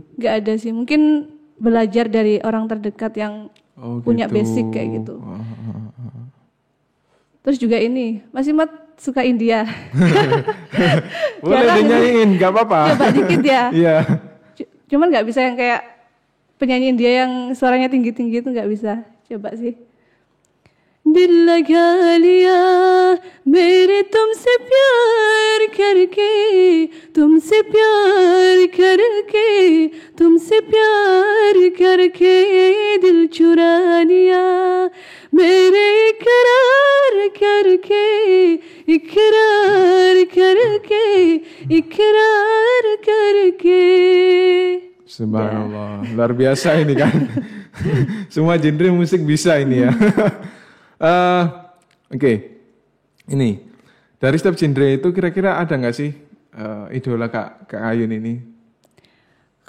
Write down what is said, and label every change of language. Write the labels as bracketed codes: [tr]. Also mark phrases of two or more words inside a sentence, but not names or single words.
[id] Nggak ada sih, mungkin belajar dari orang terdekat yang punya basic kayak gitu. Terus juga ini, Mas Imat suka India. Boleh dinyanyiin, nggak apa-apa. Coba dikit ya. Iya. Cuman nggak bisa yang kayak penyanyi India yang suaranya tinggi-tinggi itu nggak bisa. Coba sih. [hi] दिल लगा लिया मेरे तुमसे प्यार करके तुमसे प्यार करके दिल चुरा लिया मेरे इकरार करके [id] Subhanallah, luar biasa ini kan. Semua genre musik bisa ini ya. Oke. Ini dari setiap genre itu kira-kira ada nggak sih idola Kak Ayun ini?